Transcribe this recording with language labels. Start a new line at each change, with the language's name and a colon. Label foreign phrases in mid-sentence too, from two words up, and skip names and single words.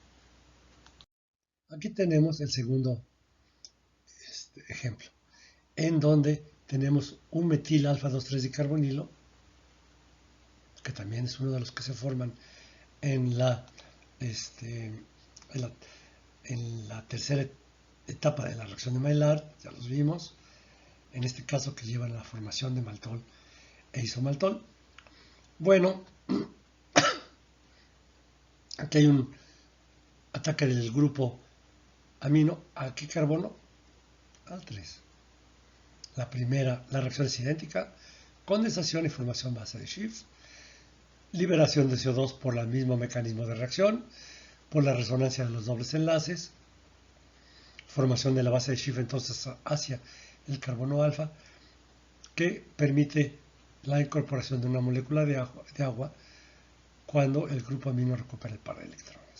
Spanish: Aquí tenemos el segundo ejemplo, en donde tenemos un metil alfa 2,3 dicarbonilo, que también es uno de los que se forman en la tercera etapa de la reacción de Maillard, ya los vimos, en este caso que llevan a la formación de maltol e isomaltol. Bueno, aquí hay un ataque del grupo amino. ¿A qué carbono? Al 3. La reacción es idéntica, condensación y formación base de Schiff, liberación de CO2 por el mismo mecanismo de reacción, por la resonancia de los dobles enlaces, formación de la base de Schiff entonces hacia el carbono alfa, que permite la incorporación de una molécula de agua cuando el grupo amino recupera el par de electrones.